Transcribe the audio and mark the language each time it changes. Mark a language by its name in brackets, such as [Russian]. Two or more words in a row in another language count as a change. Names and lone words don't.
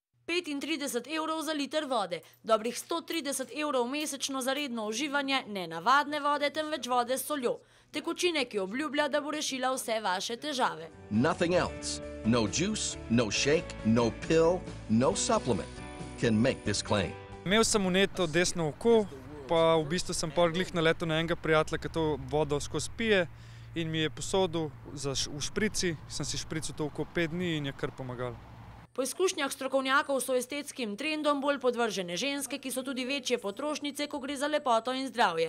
[Slovenian] 35 € za liter vode, dobrih 130 € mesečno za redno uživanje ne navadne vode, temveč vode s soljo. Tekočine, ki obljublja, da bo rešila vse vaše težave. [English] Nothing else. No juice, no shake, no pill, no supplement can make this claim. [Slovenian] Imel sem vneto desno oko, pa v bistvu sem glih naletel na enega prijatelja, ki to vodo skozi pije in mi je posodil v šprici. Sem si špricil to oko 5 dni in je kar pomagalo. Po izkušnjah strokovnjakov so estetskim trendom bolj podvržene ženske, ki so tudi večje potrošnice, ko gre za lepoto in zdravje.